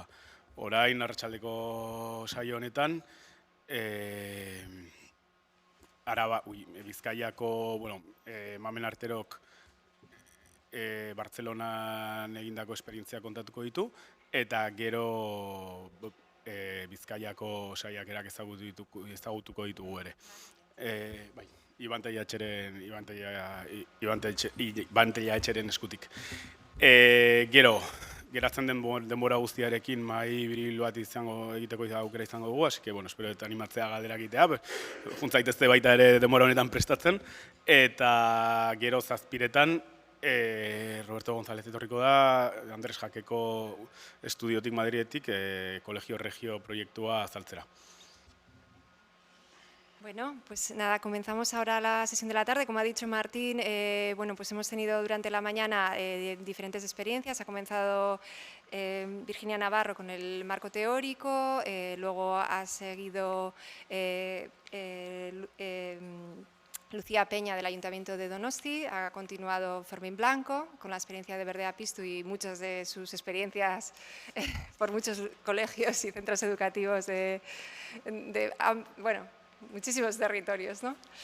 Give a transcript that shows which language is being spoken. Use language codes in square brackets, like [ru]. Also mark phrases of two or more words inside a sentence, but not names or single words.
[eu] Orain arratsaldeko saio honetan, Bizkaiako Mamen Arterok Bartzelonan egindako esperientzia kontatuko ditu, eta gero Bizkaiako saiakerak ezagutuko ditugu ere. Iban Tellatxeren eskutik. Gero, geratzen den denbora guztiarekin mahai biril bat egiteko aukera izango dugu, [es] así que, [eu] espero eta animatzea galdera egitea, juntzaitezte baita ere denbora honetan prestatzen, eta gero 7:00 Roberto González etorriko da, Andres Jakeko estudiotik Madridetik, Kolegio Regio proiektua azaltzera. [es] Bueno, pues nada, comenzamos ahora la sesión de la tarde. Como ha dicho Martín, pues hemos tenido durante la mañana diferentes experiencias. Ha comenzado Virginia Navarro con el marco teórico, luego ha seguido Lucía Peña del Ayuntamiento de Donosti, ha continuado Fermín Blanco con la experiencia de Verdea Pistu y muchas de sus experiencias por muchos colegios y centros educativos muchísimos territorios, ¿no?